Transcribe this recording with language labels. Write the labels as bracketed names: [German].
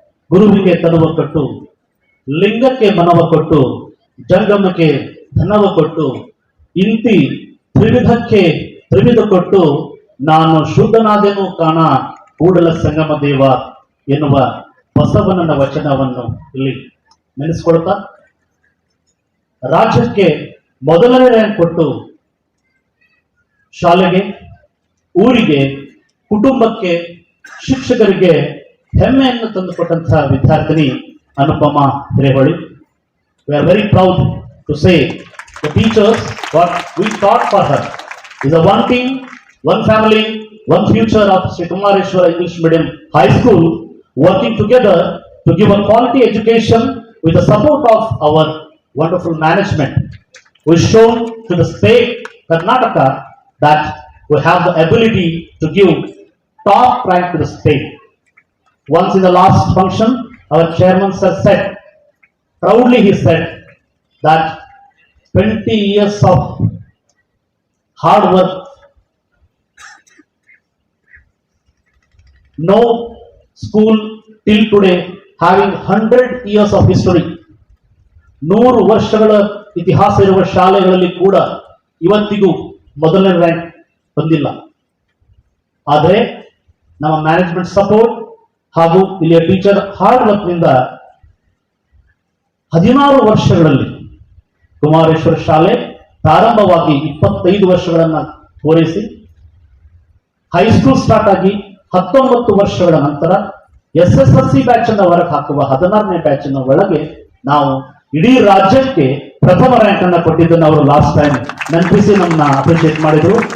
[Kannada] ಗುರುವಿಗೆ ತನುವ ಕೊಟ್ಟು ಲಿಂಗಕ್ಕೆ ಮನವ ಕೊಟ್ಟು ಜಂಗಮಕ್ಕೆ ಧನವ ಕೊಟ್ಟು ಇಂತಿ ತ್ರಿವಿಧಕ್ಕೆ ತ್ರಿವಿಧ ಕೊಟ್ಟು ನಾನು ಶುದ್ಧನಾದೆನು ಕಾಣ ಕೂಡಲ ಸಂಗಮ ದೇವ ಎನ್ನುವ ಬಸವಣ್ಣನ ವಚನವನ್ನು ಇಲ್ಲಿ ನೆನೆಸ್ಕೊಳ್ತಾ ರಾಜ್ಯಕ್ಕೆ ಮೊದಲನೇ ರ್ಯಾಂಕ್ ಕೊಟ್ಟು ಶಾಲೆಗೆ ಊರಿಗೆ ಕುಟುಂಬಕ್ಕೆ ಶಿಕ್ಷಕರಿಗೆ ಹೆಮ್ಮೆಯನ್ನು ತಂದುಕೊಟ್ಟಂತಹ ವಿದ್ಯಾರ್ಥಿನಿ Anupama Hireholi. [English] We are very proud to say the teachers what we taught for her is a one team, one family, one future of Sri Kumareshwara English Medium High School working together to give a quality education with the support of our wonderful management. We shown to the state Karnataka that we have the ability to give top rank to the state. Once in the last function, our chairman sir said, proudly he said that 20 years of hard work, no school till today having 100 years of history. [Kannada] 100 ವರ್ಷಗಳ ಇತಿಹಾಸ ಇರುವ ಶಾಲೆಗಳಲ್ಲಿ ಕೂಡ ಇವತ್ತಿಗೂ ಮೊದಲನೇ rank ಬಂದಿಲ್ಲ. ಆದರೆ ನಮ್ಮ ಮ್ಯಾನೇಜ್ಮೆಂಟ್ ಸಪೋರ್ಟ್ ಹಾಗೂ ಇಲ್ಲಿಯ ಟೀಚರ್ ಹಾರ್ಡ್ ವರ್ಕ್ ನಿಂದ 16 ವರ್ಷಗಳಲ್ಲಿ ಕುಮಾರೇಶ್ವರ ಶಾಲೆ ಪ್ರಾರಂಭವಾಗಿ 25 ವರ್ಷಗಳನ್ನ ಪೂರೈಸಿ ಹೈಸ್ಕೂಲ್ ಸ್ಟಾರ್ಟ್ ಆಗಿ 19 ವರ್ಷಗಳ ನಂತರ SSLC ಬ್ಯಾಚ್ ಅನ್ನು ಹೊರಗೆ ಹಾಕುವ 16ನೇ ಬ್ಯಾಚ್ ಅನ್ನು ಒಳಗೆ ನಾವು ಇಡೀ ರಾಜ್ಯಕ್ಕೆ ಪ್ರಥಮ ರ್ಯಾಂಕ್ ಅನ್ನು ಕೊಟ್ಟಿದ್ದನ್ನು ಅವರು ಲಾಸ್ಟ್ ಟೈಮ್ ನೆನಪಿಸಿ ನಮ್ಮನ್ನ ಅಪ್ರಿಶಿಯೇಟ್ ಮಾಡಿದ್ರು.